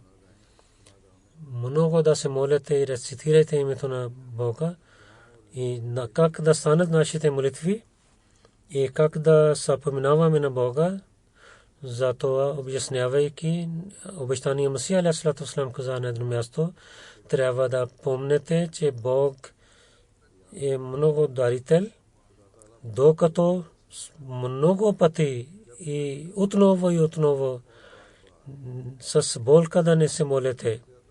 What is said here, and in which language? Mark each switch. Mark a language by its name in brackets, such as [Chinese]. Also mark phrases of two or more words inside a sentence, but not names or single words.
[Bulgarian] Много да се молите и рецитирайте името на Бога и как да станат нашите молитви и как да съпоменаваме на Бога. Затова обяснявайки обещания Масия [Arabic] عليه الصلاة والسلام [Bulgarian] каза на едно място, трябва да помните, че Бог е много дарител, докато много пъти и отново с болка да не се молите.